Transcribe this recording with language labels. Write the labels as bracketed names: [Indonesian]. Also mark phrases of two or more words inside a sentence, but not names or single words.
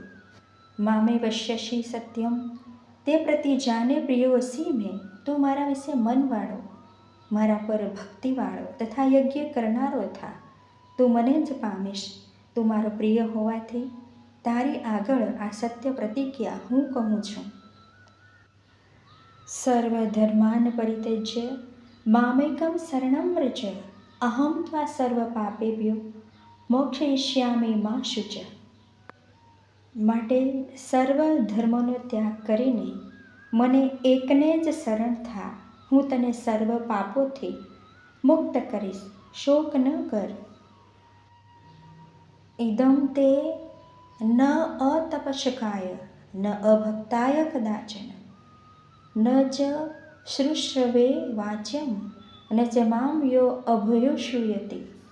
[Sanskrit] મામે વશ્યસી સત્યમ તે પ્રતિ જાને પ્રિયોસી મેં. [Gujarati] તું મારા વિશે મનવાળો, મારા પર ભક્તિવાળો તથા યજ્ઞ કરનારો થા. તું મને જ પામીશ. તું મારો પ્રિય હોવાથી તારી આગળ આ સત્ય પ્રતિજ્ઞા હું કહું છું. [Sanskrit] સર્વધર્માન પરિત્યજ્ય મામેકમ શરણમ વ્રજ અહમ ત્વા સર્વ પાપેભ્યો મોક્ષયિષ્યામિ મા શુચ. [Gujarati] માટે સર્વ ધર્મનો ત્યાગ કરીને મને એકને જ શરણ થા. હું તને સર્વ પાપોથી મુક્ત કરીશ. શોક ન કર. [Sanskrit] ઇદં તે ન અતપસ્કાય ન અભક્તાય કદાચન ન ચ શ્રુશ્રવે વાચ્યમ ન ચ મામ યો અભયો શ્રૂયતે.